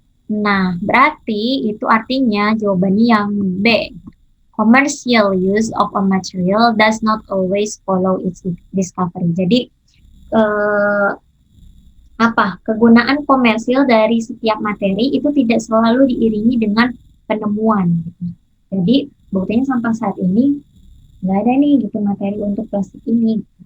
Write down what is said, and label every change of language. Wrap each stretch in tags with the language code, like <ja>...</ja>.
<id>Nah, berarti itu artinya jawabannya yang B.</id> <en>Commercial use of a material does not always follow its discovery.</en> <id>Jadi, eh, kegunaan komersil dari setiap materi itu tidak selalu diiringi dengan penemuan. Gitu. Jadi, buktinya sampai saat ini nggak ada nih gitu materi untuk plastik ini.</id>